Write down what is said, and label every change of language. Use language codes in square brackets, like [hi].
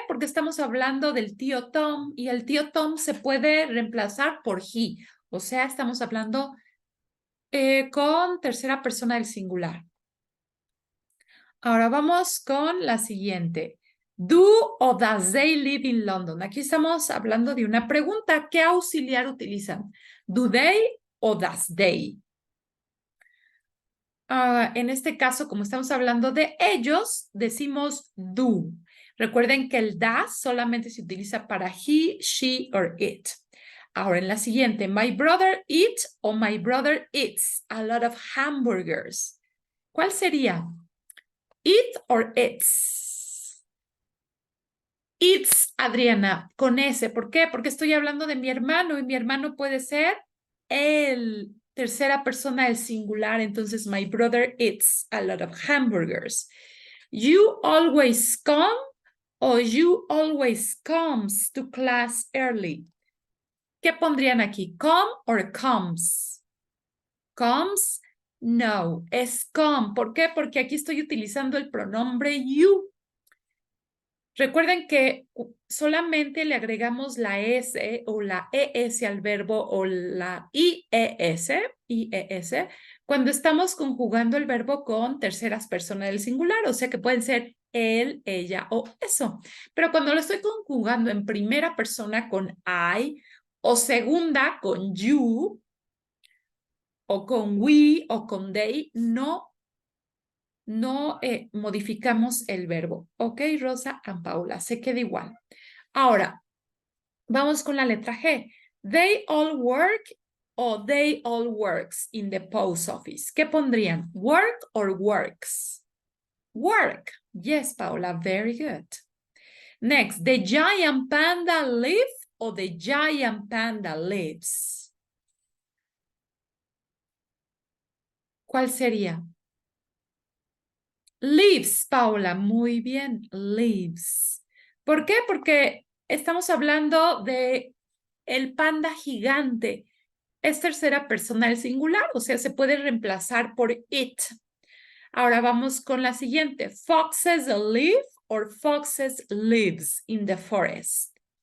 [es] Porque estamos hablando del tío Tom y el tío Tom se puede reemplazar por he. O sea, estamos hablando con tercera persona del singular. Ahora vamos con la siguiente. [en] Do o does they live in London? [es] Aquí estamos hablando de una pregunta. ¿Qué auxiliar utilizan? [en] Do they o does they? [es] En este caso, como estamos hablando de ellos, decimos do. Recuerden que el does solamente se utiliza para [en] he, she or it. [es] Ahora en la siguiente, [en] my brother eats o my brother eats a lot of hamburgers. [es] ¿Cuál sería? [en] Eat or eats? Eats, Adriana, [es] con S. ¿Por qué? Porque estoy hablando de mi hermano y mi hermano puede ser el tercera persona del singular. Entonces, [en] my brother eats a lot of hamburgers. You always come o you always comes to class early. [es] ¿Qué pondrían aquí? [en] Come or comes? Comes, [es] no, es come. ¿Por qué? Porque aquí estoy utilizando el pronombre you. Recuerden que solamente le agregamos la S o la ES al verbo o la IES cuando estamos conjugando el verbo con terceras personas del singular, o sea que pueden ser él, ella o eso. Pero cuando lo estoy conjugando en primera persona con I o segunda con you o con we o con they, no modificamos el verbo. Ok, Rosa and Paula, se queda igual. Ahora, vamos con la letra G. [en] They all work o they all works in the post office. [es] ¿Qué pondrían? [en] Work or works? Work. Yes, Paula, very good. Next, the giant panda live o the giant panda lives. [es] ¿Cuál sería? [en] Lives, [es] Paula, muy bien, [en] lives. [es] ¿Por qué? Porque estamos hablando de el panda gigante. Es tercera persona del singular, o sea, se puede reemplazar por it. Ahora vamos con la siguiente. [en] Foxes live or foxes lives in the forest.